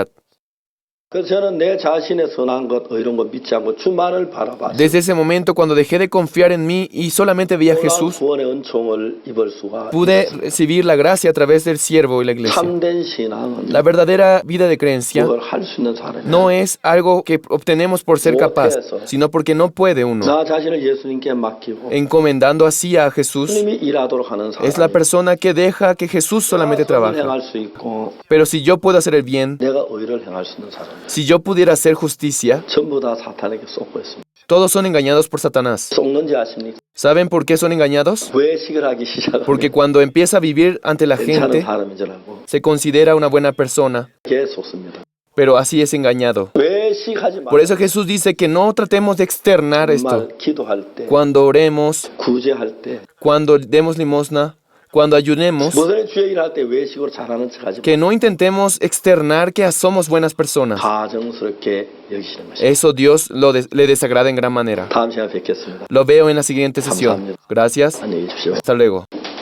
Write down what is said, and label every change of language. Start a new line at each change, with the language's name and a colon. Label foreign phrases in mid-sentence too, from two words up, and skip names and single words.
Korean: 그래서 저는 내 자신의 선한 것, 이런 거 믿지 않고 주만을 바라봤어요.
Spanish: Desde ese momento, cuando dejé de confiar en mí y solamente veía a Jesús,
Korean: 구원의 은총을 입을 수가
Spanish: pude recibir la gracia a través del siervo y la iglesia.
Korean: 참된 신앙은
Spanish: La verdadera vida de creencia
Korean: 그걸 할 수 있는 사람이
Spanish: no es algo que obtenemos por ser capaz, sino porque no puede uno.
Korean: 나 자신을 예수님께 맡기고
Spanish: Encomendando así a Jesús,
Korean: 주님이 일하도록 하는 사람.
Spanish: es la persona que deja que Jesús solamente trabaje.
Korean: 행할 수 있고
Spanish: Pero si yo puedo hacer el bien,
Korean: 내가 의를 행할 수 있는 사람.
Spanish: si yo pudiera hacer justicia,
Korean: 전부 다 사탄에게 쏟고 있습니다.
Spanish: todos son engañados por Satanás.
Korean: 쏟는지 아십니까?
Spanish: ¿Saben por qué son engañados?
Korean: 외식을 하기 시작하면
Spanish: Porque cuando empieza a vivir ante la
Korean: 괜찮은
Spanish: gente,
Korean: 사람인 줄 알고
Spanish: se considera una buena persona,
Korean: 걔 쏟습니다.
Spanish: pero así es engañado.
Korean: 외식하지
Spanish: Por
Korean: 말고
Spanish: eso Jesús dice que no tratemos de externar esto.
Korean: 정말 기도할 때,
Spanish: Cuando oremos,
Korean: 구제할 때,
Spanish: cuando demos limosna, cuando ayunemos,
Korean: 모든 주의 일할 때 외식으로 잘하는 척하지
Spanish: que no intentemos externar que somos buenas personas.
Korean: 가정스럽게 여기시는 것입니다.
Spanish: Eso Dios le desagrada en gran manera.
Korean: 다음 시간에 뵙겠습니다.
Spanish: Lo veo en la siguiente sesión. Gracias.
Korean: 안녕히 계십시오.
Spanish: Hasta luego.